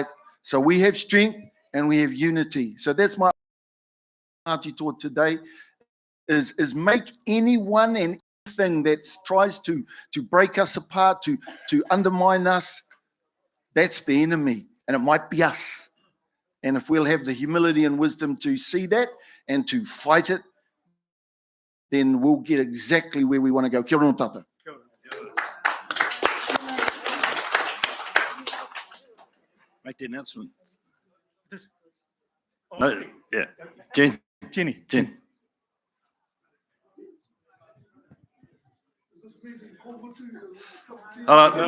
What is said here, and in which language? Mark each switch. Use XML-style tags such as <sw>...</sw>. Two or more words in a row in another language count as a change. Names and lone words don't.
<en>So we have strength and we have unity. So that's my Ngāti Toa today, is make anyone and anything that tries to break us apart, to undermine us, that's the enemy, and it might be us. And if we'll have the humility and wisdom to see that and to fight it, then we'll get exactly where we want to go.</en> <mi>Kia ora tātou.</mi> <en>Make the announcement. No, yeah. Jen. Jenny. Jen. All right.</en>